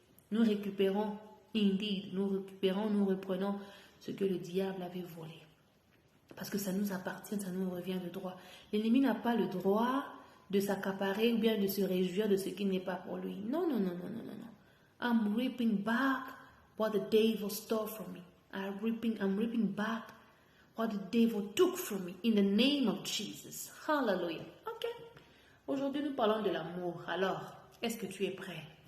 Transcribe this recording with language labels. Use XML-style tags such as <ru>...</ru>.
<fr>Nous récupérons, indeed, nous reprenons ce que le diable avait volé. Parce que ça nous appartient, ça nous revient de droit. L'ennemi n'a pas le droit de s'accaparer ou bien de se réjouir de ce qui n'est pas pour lui. Non.</fr> <en>I'm reaping back what the devil stole from me. I'm reaping back what the devil took from me in the name of Jesus. Hallelujah. Ok.</en> <fr>Aujourd'hui, nous parlons de l'amour. Alors, est-ce que tu es prêt?</fr>